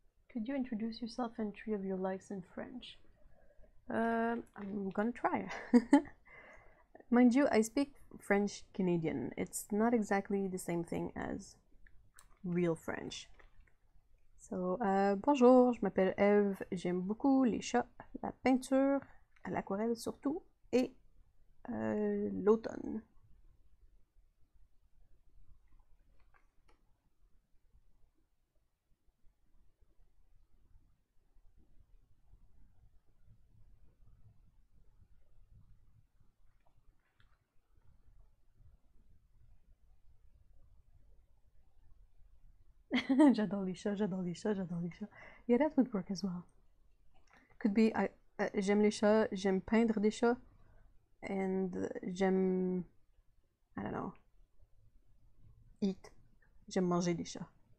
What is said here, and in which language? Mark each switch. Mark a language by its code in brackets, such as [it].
[en] Could you introduce yourself and 3 of your likes in French? I'm gonna try. Mind you, I speak French Canadian. It's not exactly the same thing as real French. [fr] So, bonjour, je m'appelle Eve, j'aime beaucoup les chats, la peinture, l'aquarelle surtout, et l'automne. J'adore les chats, j'adore les chats, j'adore les chats. [en] Yeah, that would work as well. Could be, [fr] j'aime les chats, j'aime peindre des chats, [en] and [fr] j'aime, [en] I don't know, eat. [fr] J'aime manger des chats.